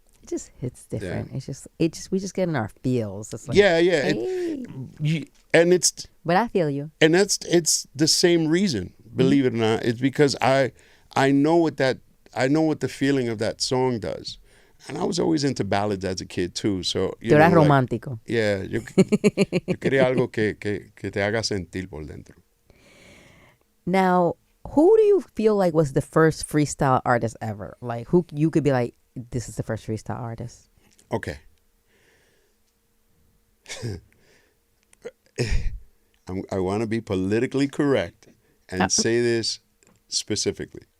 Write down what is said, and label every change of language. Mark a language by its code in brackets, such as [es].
[en] It just hits different. Yeah. We just get in our feels. It's like, yeah. Hey. And it's. But I feel you. And it's the same reason. Believe it or not, it's because I know what the feeling of that song does. And I was always into ballads as a kid too. So [es] tú eras romántico. Yeah, yo quería algo que te haga sentir por dentro. [en] Now, who do you feel like was the first freestyle artist ever? Like, who you could be like, this is the first freestyle artist? Okay. I want to be politically correct and say this specifically.